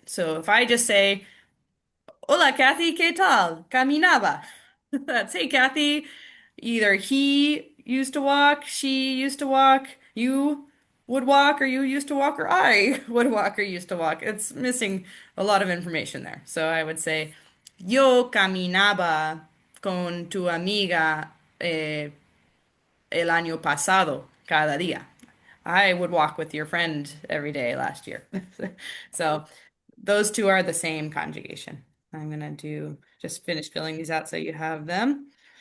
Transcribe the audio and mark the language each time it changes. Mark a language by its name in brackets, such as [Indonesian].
[English] So if I just say, [Spanish] Hola, Kathy, ¿qué tal? Caminaba. [English] That's, hey, Kathy. Either he used to walk, she used to walk, you would walk, or you used to walk, or I would walk or used to walk. It's missing a lot of information there. So I would say, [Spanish] Yo caminaba con tu amiga el año pasado, cada día. [English] I would walk with your friend every day last year. So those two are the same conjugation. I'm gonna do just finish filling these out so you have them.